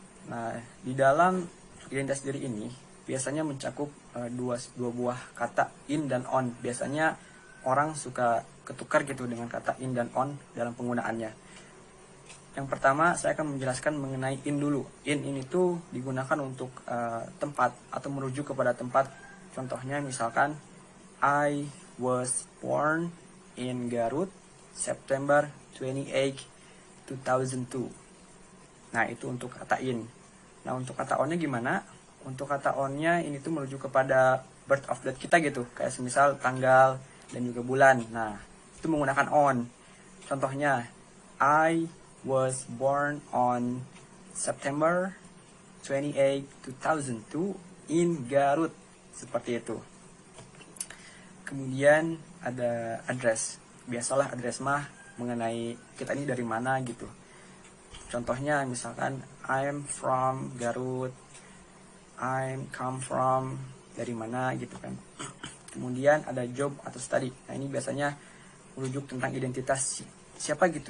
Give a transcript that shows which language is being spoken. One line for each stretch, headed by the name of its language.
Indonesian: Nah, di dalam identitas diri ini biasanya mencakup dua buah kata in dan on. Biasanya orang suka ketukar gitu dengan kata in dan on dalam penggunaannya. Yang pertama saya akan menjelaskan mengenai in dulu. In ini tuh digunakan untuk tempat atau merujuk kepada tempat. Contohnya misalkan
English: I was born in Garut September 28, 2002.
Indonesian: Nah, itu untuk kata in. Nah, untuk kata onnya gimana? Untuk kata onnya ini tuh merujuk kepada birth of death kita gitu. Kayak semisal tanggal dan juga bulan. Nah, itu menggunakan on. Contohnya,
English: I was born on September 28, 2002 in Garut.
Indonesian: Seperti itu. Kemudian ada address. Biasalah address mah mengenai kita ini dari mana gitu. Contohnya misalkan
English: I'm from Garut, I'm come from
Indonesian: dari mana gitu kan. Kemudian ada job atau study. Nah, ini biasanya merujuk tentang identitas siapa gitu.